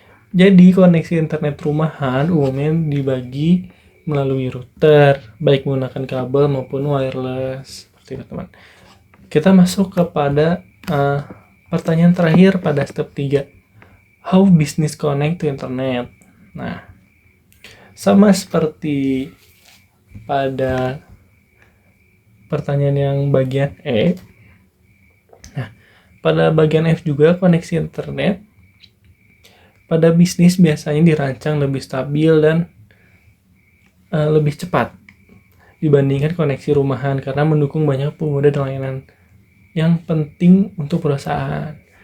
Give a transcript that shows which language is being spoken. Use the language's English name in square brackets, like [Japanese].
[Indonesian] Jadi koneksi internet rumahan umumnya dibagi melalui router, baik menggunakan kabel maupun wireless. Seperti itu, teman. Kita masuk kepada pertanyaan terakhir pada step 3. [English] How business connect to internet? [Indonesian] Nah, sama seperti pada pertanyaan yang bagian E. Nah, pada bagian F juga koneksi internet pada bisnis biasanya dirancang lebih stabil dan lebih cepat dibandingkan koneksi rumahan karena mendukung banyak pengguna dan layanan yang penting untuk perusahaan.